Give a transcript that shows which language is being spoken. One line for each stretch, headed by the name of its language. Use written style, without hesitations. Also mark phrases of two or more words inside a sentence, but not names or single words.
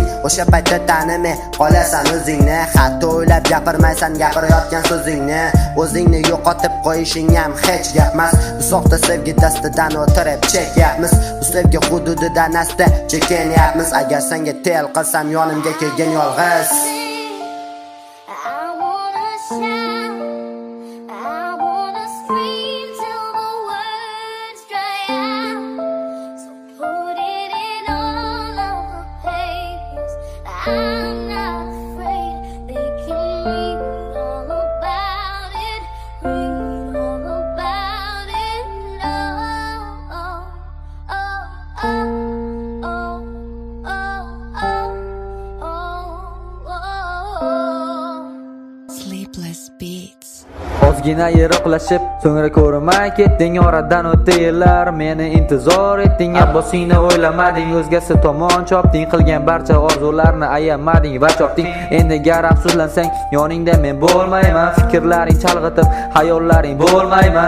Uzbek: O'sha paytda tanimay qolasan o'zingni, hatto o'ylab gapirmaysan gapirayotgan so'zingni. O'zingni yo'qotib qo'yishing ham hech gapmas. Bu soxta sevgi dastidan o'tirib chekyapmiz. Bu sevgi hududidan asta chekenyapmiz. Agar senga tel qilsam yonimga kelgin yolg'iz.
English: I wanna shout, I wanna scream till the words dry out. So put it in all of the papers. I'm not afraid, they can read all about it. Read all about it. Oh, oh, oh, oh, oh, oh, oh, oh. Sleepless Beats.
Uzbek: Ozgina yiroqlashib, so'ngra ko'rmay ketding, oradan o'tdi yillar, meni intizor etding. Abbosingni o'ylamading, o'zgasi tomon chopding, qilgan barcha orzularni ayamading va chopding. Endi gar afsuslansang, yoningda men bo'lmayman, fikrlaring chalg'itib, hayollaring bo'lmayman.